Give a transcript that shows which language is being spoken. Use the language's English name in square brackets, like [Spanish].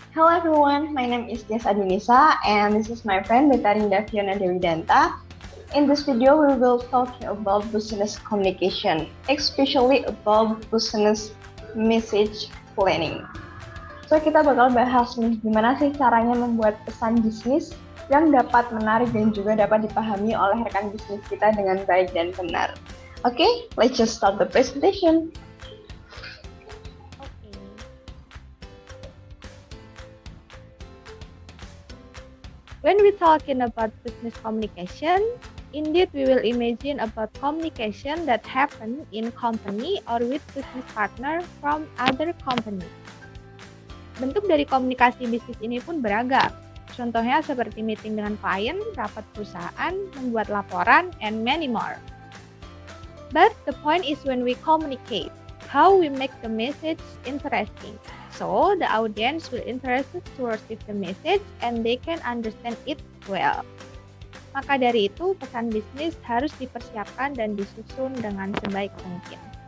[English] Hello everyone, my name is Tias Adunisa and this is my friend Betarinda Fiona Dewi Danta. In this video, we will talk about business communication, especially about business message planning. [Indonesian] So, kita bakal bahas nih, gimana sih caranya membuat pesan bisnis yang dapat menarik dan juga dapat dipahami oleh rekan bisnis kita dengan baik dan benar. [English] Okay, let's just start the presentation. When we're talking about business communication, indeed we will imagine about communication that happen in company or with business partner from other company. [Indonesian] Bentuk dari komunikasi bisnis ini pun beragam. Contohnya seperti meeting dengan klien, rapat perusahaan, membuat laporan, [English] and many more. But the point is when we communicate, how we make the message interesting. So the audience will interested to receive the message and they can understand it well. [Indonesian] Maka dari itu, pesan bisnis harus dipersiapkan dan disusun dengan sebaik mungkin.